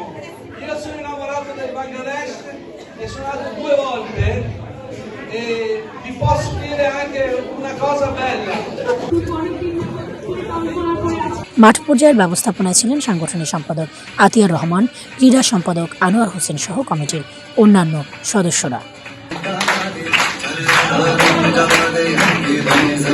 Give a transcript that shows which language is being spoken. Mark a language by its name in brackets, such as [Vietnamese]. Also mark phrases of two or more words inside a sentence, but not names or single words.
[Italian] Io sono innamorato del Bangladesh e sono andato 2 volte e vi posso dire anche una cosa bella. [Bangla] মাঠ পর্যায়ের ব্যবস্থাপনায় ছিলেন সাংগঠনিক সম্পাদক আতিয়ার রহমান, ক্রীড়া সম্পাদক আনোয়ার হোসেন সহ কমিটির অন্যান্য সদস্যরা।